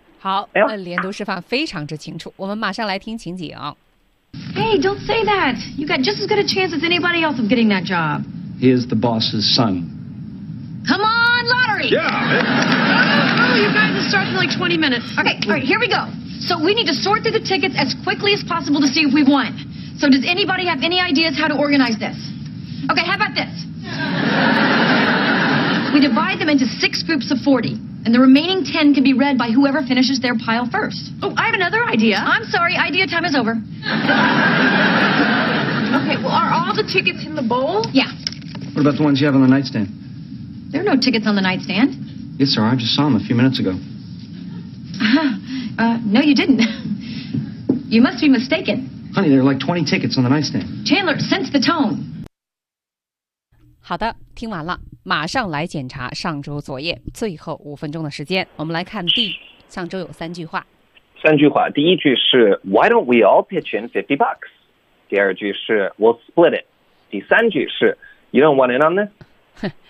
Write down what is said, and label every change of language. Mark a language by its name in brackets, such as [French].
[Chinese] 好，连读示范非常之清楚，我们马上来听情景。 [English] Hey, don't say that. You got just as good a chance as anybody else of getting that job. He is the boss's son. Come on, lottery! Yeah, man. Starts in like 20 minutes. Okay, all right, here we go. So we need to sort through the tickets as quickly as possible to see if we've won. So does anybody have any ideas how to organize this? Okay, how about this? We divide them into 6 groups of 40, and the remaining 10 can be read by whoever finishes their pile first. Oh, I have another idea. I'm sorry, idea time is over. Okay, well, are all the tickets in the bowl? Yeah. What about the ones you have on the nightstand? There are no tickets on the nightstand. Yes, sir. I just saw him a few minutes ago. No, you didn't. You must be mistaken. Honey, there are like 20 tickets on the nightstand. Chandler, sense the tone. [Chinese] 好的，听完了，马上来检查上周作业。最后5分钟的时间，我们来看第上周有三句话。三句话，第一句是 [English] Why don't we all pitch in 50 bucks? [Chinese] 第二句是 [English] We'll split it. [Chinese] 第三句是 [English] You don't want in on this?